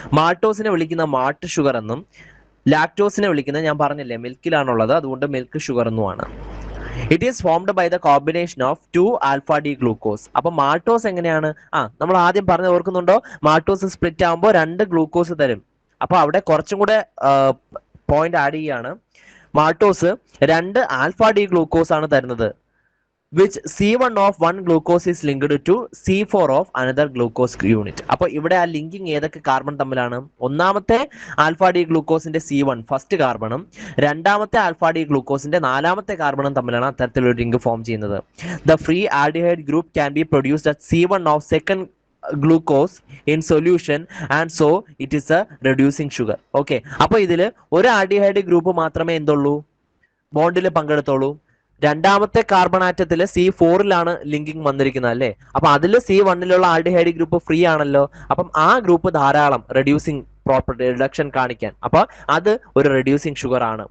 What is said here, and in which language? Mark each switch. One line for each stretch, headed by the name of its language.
Malayalam: മാൾട്ടോസിനെ വിളിക്കുന്ന malt sugar എന്നും ലാക്ടോസിനെ വിളിക്കുന്നത് ഞാൻ പറഞ്ഞില്ലേ മിൽക്കിലാണുള്ളത്, അതുകൊണ്ട് മിൽക്ക് ഷുഗർ എന്നുമാണ്.
English: It is formed by the combination of 2 alpha D glucose.
Malayalam: അപ്പൊ മാൾട്ടോസ് എങ്ങനെയാണ്, നമ്മൾ ആദ്യം പറഞ്ഞത് ഓർക്കുന്നുണ്ടോ, മാൾട്ടോസ് സ്പ്ലിറ്റ് ആകുമ്പോൾ 2 ഗ്ലൂക്കോസ് തരും. അപ്പൊ അവിടെ കുറച്ചും കൂടെ പോയിന്റ് ആഡ് ചെയ്യാണ്. മാൾട്ടോസ് 2 ആൽഫ ഡി ഗ്ലൂക്കോസ് ആണ് തരുന്നത്,
English: which C1 of one glucose is linked to C4 of another glucose unit.
Malayalam: അപ്പോൾ ഇവിടെ ആ ലിങ്കിങ് ഏതൊക്കെ കാർബൺ തമ്മിലാണ്, ഒന്നാമത്തെ ആൽഫ ഡി ഗ്ലൂക്കോസിന്റെ C1 ഫസ്റ്റ് കാർബണും രണ്ടാമത്തെ ആൽഫ ഡി ഗ്ലൂക്കോസിന്റെ നാലാമത്തെ കാർബണും തമ്മിലാണ് അത്തരത്തിലൊരു ലിങ്ക് ഫോം ചെയ്യുന്നത്.
English: The free aldehyde group can be produced at C1 of second glucose in solution and so it is a reducing sugar.
Malayalam: Okay, അപ്പൊ ഇതിൽ ഒരു ആൽഡിഹൈഡ് ഗ്രൂപ്പ് മാത്രമേ എന്തുള്ളൂ, ബോണ്ടിൽ പങ്കെടുത്തോളൂ. രണ്ടാമത്തെ കാർബൺ ആറ്റത്തിൽ C4ലാണ് ലിങ്കിങ് വന്നിരിക്കുന്നത് അല്ലേ. അപ്പൊ അതിൽ C1ലുള്ള ആൽഡിഹൈഡ് ഗ്രൂപ്പ് ഫ്രീ ആണല്ലോ. അപ്പം ആ ഗ്രൂപ്പ് ധാരാളം റെഡ്യൂസിങ് പ്രോപ്പർട്ടി റിഡക്ഷൻ കാണിക്കാൻ, അപ്പൊ അത് ഒരു റെഡ്യൂസിങ് ഷുഗർ ആണ്.